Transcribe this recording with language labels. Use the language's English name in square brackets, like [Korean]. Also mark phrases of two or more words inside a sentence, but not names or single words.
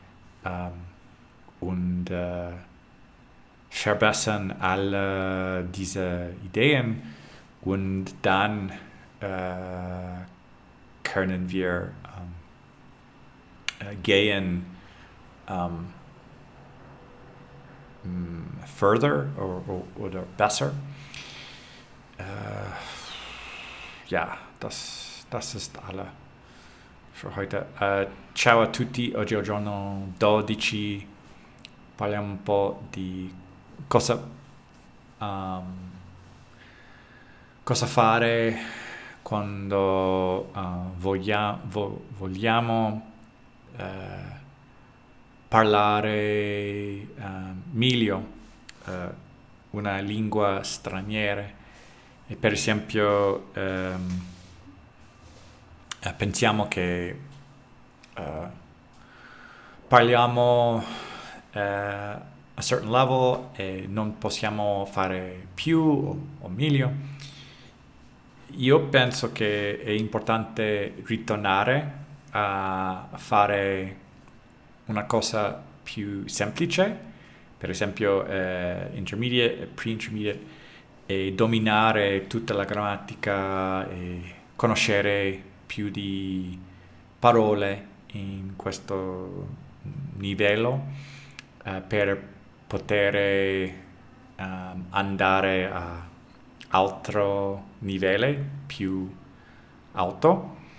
[German] und verbessern alle diese Ideen und dann können wir gehen further oder besser. Ja, das ist alle für heute. [Italian] Ciao a tutti, oggi è il giorno 12, parliamo un po' di cosa fare quando vogliamo parlare meglio una lingua straniera. E per esempio pensiamo che parliamo [English] a certain level [Italian] e non possiamo fare più o meglio. Io penso che è importante ritornare a fare una cosa più semplice, per esempio intermediate e pre-intermediate, e dominare tutta la grammatica e conoscere più di parole in questo livello per poter andare a altro livello più alto.